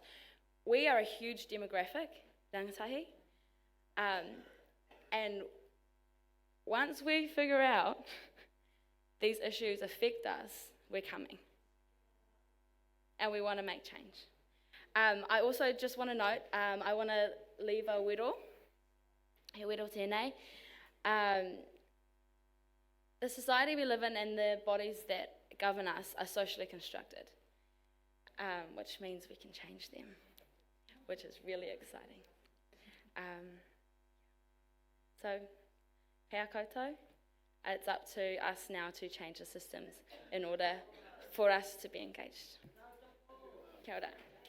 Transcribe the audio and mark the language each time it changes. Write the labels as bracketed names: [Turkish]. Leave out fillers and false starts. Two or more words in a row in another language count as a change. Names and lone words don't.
[English] We are a huge demographic, rangatahi, and once we figure out these issues affect us, we're coming. And we want to make change. I also just want to note, I want to leave a wero, [Māori] he wero tēnei. [English] The society we live in and the bodies that govern us are socially constructed, which means we can change them, which is really exciting. So, [Māori] pea koutou, [English] it's up to us now to change the systems in order for us to be engaged. [Māori] Kia ora.